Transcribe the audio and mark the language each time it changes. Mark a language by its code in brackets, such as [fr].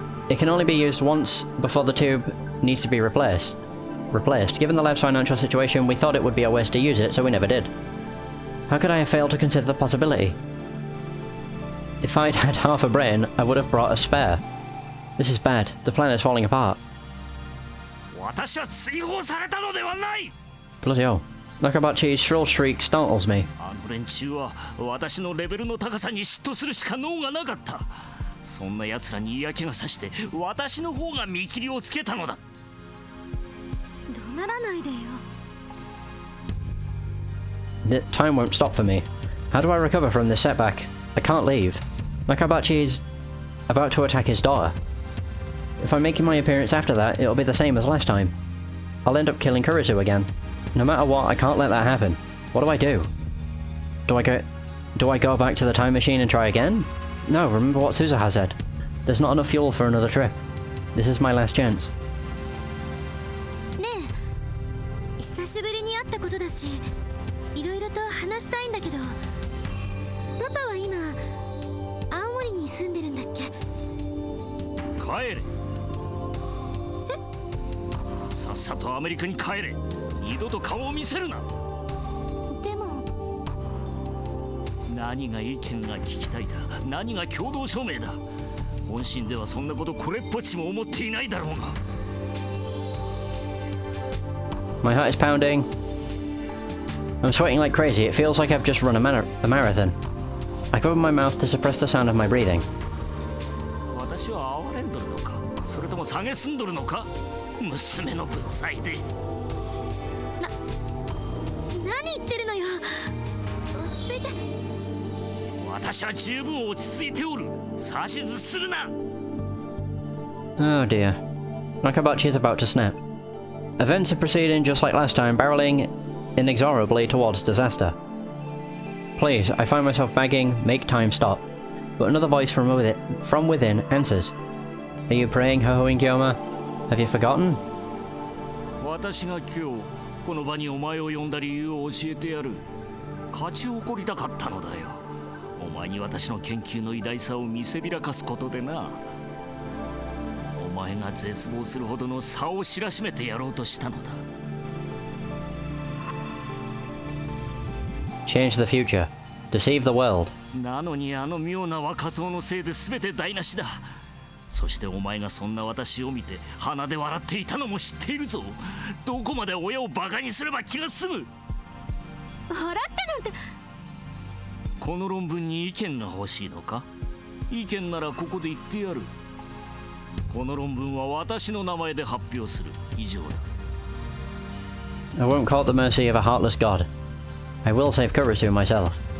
[en] It can only be used once before the tube needs to be replaced. Given the lab's financial situation, we thought it would be a waste to use it, so we never did. How could I have failed to consider the possibility? If I'd had half a brain, I would have brought a spare. This is bad. The plan is falling apart. [ja] 私は追放されたのではない。 [en] Bloody hell. Nakabachi's shrill shriek startles me. [ja] あの連中は私のレベルの高さに嫉妬するしか能がなかった。そんな奴らに嫌気がさして私の方が見切りをつけたのだ。怒鳴らないでよ。 [en] The time won't stop for me. How do I recover from this setback? I can't leave. Nakabachi is about to attack his daughter. If I'm making my appearance after that, it'll be the same as last time. I'll end up killing Kurisu again. No matter what, I can't let that happen. What do I do? Do I go back to the time machine and try again? No, remember what Suzuha said. There's not enough fuel for another trip. This is my last chance. [ja] ねえ、久しぶりに会ったことだし、いろいろと話したいんだけど、パパは今青森に住んでるんだっけ？帰れ。さっさとアメリカに帰れ。二度と顔を見せるな。でも何が意見が聞きたいだ。何が共同証明だ。本心ではそんなことこれっぽっちも思っていないだろうが。 [en] My heart is pounding. I'm sweating like crazy. It feels like I've just run a marathon. I cover my mouth to suppress the sound of my breathing. [ja] 私は哀れんどるのか、それとも蔑んどるのか。娘の物罪で。何言ってるのよ。落ち着いて。私は十分落ち着いておる。指図するな。 [en] Oh dear. Nakabachi is about to snap. Events are proceeding just like last time, barreling inexorably towards disaster. Please, I find myself begging, make time stop. But another voice from within answers. Are you praying, Hohoin Gyoma? Have you forgotten? [ja] 私が今日この場にお前を呼んだ理由を教えてやる。勝ち誇りたかったのだよ。お前に私の研究の偉大さを見せびらかすことでな。お前が絶望するほどの差を知らしめてやろうとしたのだ。 [en] Change the future. Deceive the world. [ja] なのにあの妙な若造のせいで全て台無しだ。そしてお前がそんな私を見て鼻で笑っていたのも知っているぞ。どこまで親をバカにすれば気が済む。笑ってなんて。この論文に意見が欲しいのか。意見ならここで言ってやる。この論文は私の名前で発表する。以上だ。 [en] I won't call at the mercy of a heartless god. I will save Kurisu myself.